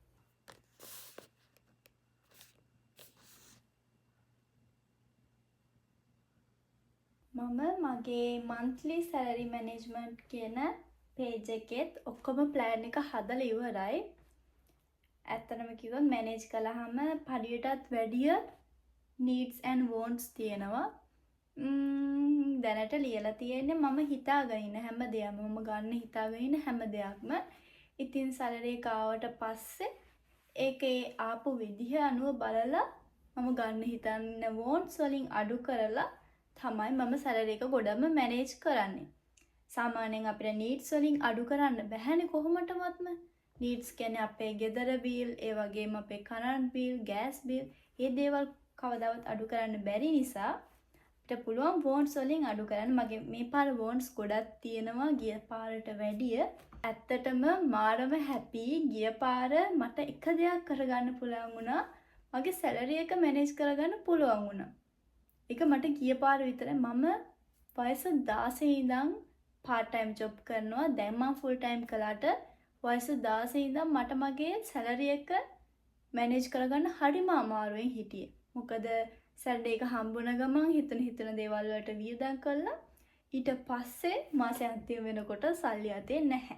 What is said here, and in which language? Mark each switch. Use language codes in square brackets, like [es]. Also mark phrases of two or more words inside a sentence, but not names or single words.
[si] මම මගේ [en] monthly salary management [si] කියන page එකෙත් ඔක්කොම plan එක හදලා ඉවරයි. ඇත්තටම කිව්වොත් manage කළාම පඩියටත් වැඩිය [en] needs and wants [si] තියෙනවා. දැනට ලියලා තියෙන්නේ මම හිතාගෙන ඉන්න හැම දෙයක්ම මම ගන්න හිතාගෙන ඉන්න හැම දෙයක්ම. ඉතින් salary එක ආවට පස්සේ ඒකේ ආපු විදිහ අනුව බලලා මම ගන්න හිතන්න wants වලින් අඩු කරලා තමයි මම salary එක ගොඩම manage කරන්නේ. සාමාන්‍යයෙන් අපිට needs වලින් අඩු කරන්න බැහැනේ කොහොමදවත්ම. needs කියන්නේ අපේ ගෙදර bill, ඒ වගේම අපේ [en] current bill, gas bill, [si] මේ දේවල් කවදාවත් අඩු කරන්න බැරි නිසා අපිට පුළුවන් wants වලින් අඩු කරන්න. මගේ මේ පාර wants ගොඩක් තියෙනවා ගිය පාරට වැඩිය. ඇත්තටම මාරම happy ගිය පාර මට එක දෙයක් කරගන්න පුළුවන් වුණා. මගේ salary එක manage කරගන්න පුළුවන් වුණා. ඒක මට ගිය පාර විතරයි. මම වයස 16 ඉඳන් [en] part time job [si] කරනවා. දැන් මම [en] full time [si] කළාට වයස 16 ඉඳන් මට මගේ salary එක manage කරගන්න හරිම අමාරුවෙන් හිටියේ. මොකද salary එක හම්බුන ගමන් හිතන දේවල් වලට වියදම් කළා. ඊට පස්සේ මාසෙ අන්තිම වෙනකොට සල්ලි අතේ නැහැ.